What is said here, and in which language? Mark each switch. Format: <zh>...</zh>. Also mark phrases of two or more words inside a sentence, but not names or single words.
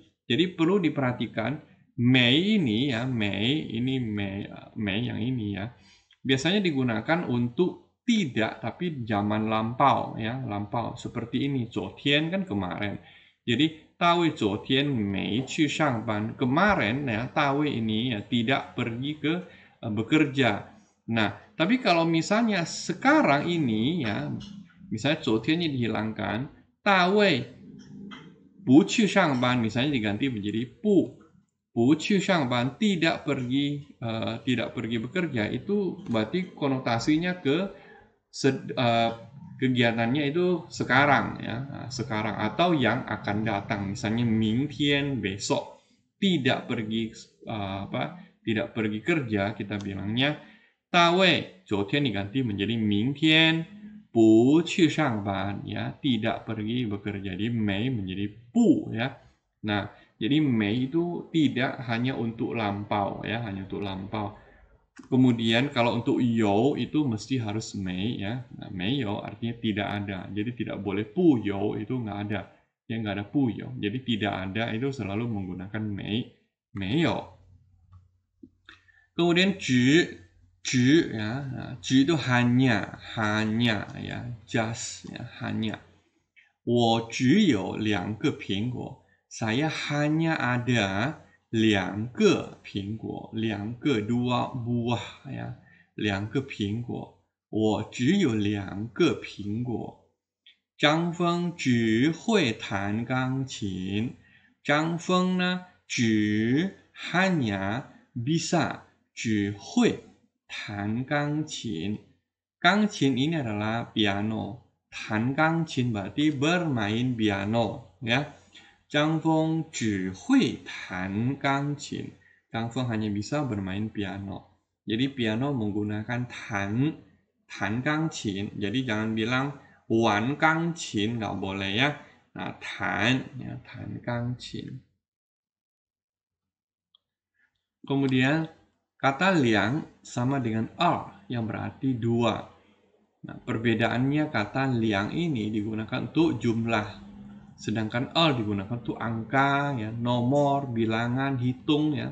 <id>Jadi perlu diperhatikan Mei ini ya, Mei yang ini ya. Biasanya digunakan untuk tidak tapi zaman lampau ya, lampau seperti ini.</id> <zh>昨天</zh> <id>kan kemarin. Jadi</id> <zh>大卫昨天没去上班.</zh> <id>Kemarin ya, 大卫 ini ya tidak pergi ke bekerja. Nah, tapi kalau misalnya sekarang ini ya, misalnya 昨天 dihilangkan,</id> <zh>大卫不去上班</zh> <id>misalnya diganti menjadi</id> <zh>不去上班</zh> <id>tidak pergi bekerja itu berarti konotasinya ke kegiatannya itu sekarang ya, sekarang atau yang akan datang, misalnya 明天 besok, tidak pergi tidak pergi kerja kita bilangnya</id> <zh>大卫昨天</zh> <id>diganti menjadi</id> <zh>明天不去上班</zh> <id>ya, tidak pergi bekerja, jadi 没 menjadi 不 ya. Nah, jadi 没 itu tidak hanya untuk lampau ya, hanya untuk lampau. Kemudian kalau untuk you itu mesti harus 没 ya. Nah, 没有 artinya tidak ada. Jadi tidak boleh 不有 itu nggak ada. Ya nggak ada 不有. Jadi tidak ada itu selalu menggunakan 没有. Kemudian 只 ya. Nah, 只 itu hanya ya, just ya, hanya.</id> <zh>我只有2个苹果.</zh> <id>Saya hanya ada</id> <zh>2 个苹果，</zh> <id>2个 dua buah ya,</id> <zh>2 个苹果。我只有2个苹果。张峰只会弹钢琴。张峰呢，只</zh> <id>hanya bisa</id> <zh>只会弹钢琴。</zh> <id>钢琴 ini adalah piano.</id> <zh>弹钢琴</zh> <id>berarti bermain piano ya.</id> <zh>张峰只会弹钢琴.</zh> <id>张峰 hanya bisa bermain piano. Jadi piano menggunakan</id> <zh>弹钢琴.</zh> <id>Jadi jangan bilang</id> <zh>玩钢琴,</zh> <id>nggak boleh ya. Nah,</id> <zh>弹 ya, 弹钢琴.</zh> <id>Kemudian kata 2 sama dengan 2 yang berarti 2. Nah, perbedaannya kata 2 ini digunakan untuk jumlah. Sedangkan 2 digunakan untuk angka, ya, nomor, bilangan, hitung ya.</id>